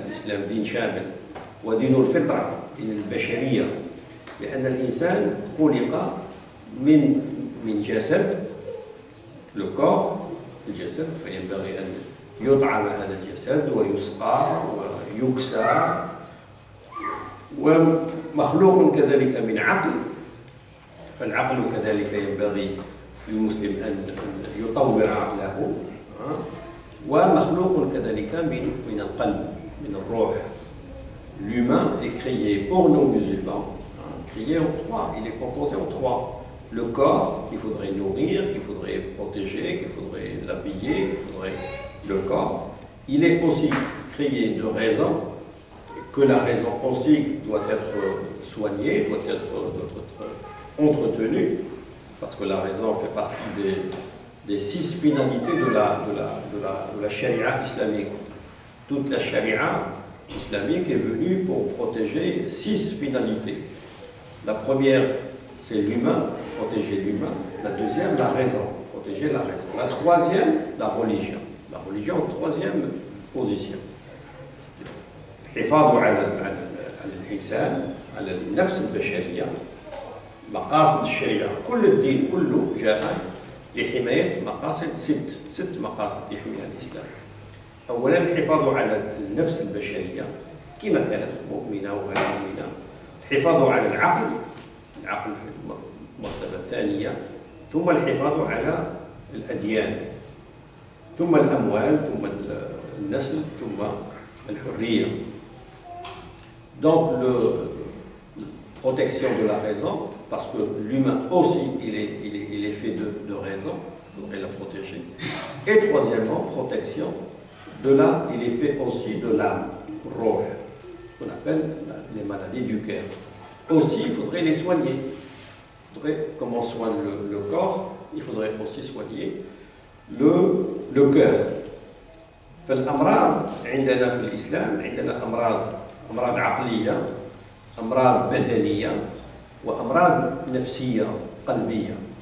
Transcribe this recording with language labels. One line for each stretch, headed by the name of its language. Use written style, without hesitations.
Arabic: الإسلام دين شامل ودين الفطرة، دين البشرية، لأن الإنسان خلق من جسد، le corps، الجسد، فينبغي أن يطعم هذا الجسد ويسقى ويكسى، ومخلوق كذلك من عقل، فالعقل كذلك ينبغي للمسلم أن يطور عقله، ومخلوق كذلك من القلب، من الروح.
French: L'humain est créé pour nos musulmans, créé en trois, il est composé en trois. Le corps qu'il faudrait nourrir, qu'il faudrait protéger, qu'il faudrait l'habiller, le corps. Il est aussi créé de raison, que la raison aussi doit être soignée, doit être entretenue, parce que la raison fait partie des 6 finalités de la charia islamique. Toute la charia islamique est venu pour protéger 6 finalités. La première, c'est l'humain, protéger l'humain. La deuxième, la raison, protéger la raison. La troisième, la religion. La religion, troisième position.
Arabic: الحفاظ على الإنسان على النفس البشرية. مقاصد الشريعة كل الدين كله جاء لحماية مقاصد ست مقاصد يحميها الإسلام. أولا الحفاظ على النفس البشرية كما كانت مؤمنة وغير مؤمنة. الحفاظ على العقل في المرتبة الثانية. ثم الحفاظ على الأديان. ثم الأموال. ثم النسل. ثم الحرية.
French: Donc, protection de la raison, parce que l'humain aussi, il est fait de raison, il faudrait la protéger. Et troisièmement, protection il est fait aussi de l'âme, roh, ce qu'on appelle les maladies du cœur. Aussi, il faudrait les soigner. Comme on soigne le corps, il faudrait aussi soigner le cœur.
Arabic: فالأمراض عندنا في الإسلام عندنا أمراض عقلية، أمراض بدنية، وأمراض نفسية قلبية.